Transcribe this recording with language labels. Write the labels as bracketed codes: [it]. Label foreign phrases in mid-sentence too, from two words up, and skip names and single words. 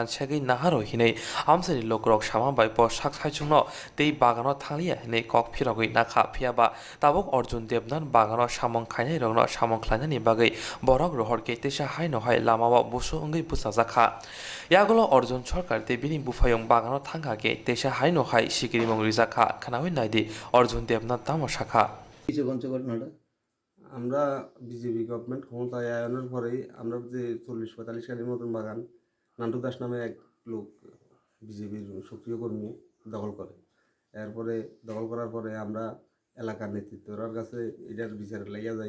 [trp] सेगै नाहारो हिनै आमसायनि लोकरक सामाबाय प साक साइचुंनो तै बागानो थालिया हिनै कक फिरगै नाखा फियाबा ताबक अर्जुन देबनाथ बागानो सामं खायनाय रंनो सामं खायनायनि बागै बरक रहरके तेसा हायनो हाय लामावा बुसु अंगै बुसा जाखा यागुलो अर्जुन सरकार ते बिनि बुफायं बागानो थांगाके तेसा हायनो हाय सिगिरि मंगरि जाखा खानावै नायदि अर्जुन देबनाथ तामो शाखा [bn] কিছু ঘটনাটা আমরা বিজেপি গভর্নমেন্ট ক্ষমতায় আয়নের পরেই আমরা যে 40-45 কানির মতন বাগান নান্টু দাস নামে এক লোক বিজেপির সক্রিয় কর্মী দখল করে। এরপরে দখল করার পরে আমরা এলাকার নেতৃত্বরার কাছে এটার বিচার লাইয়া যাই।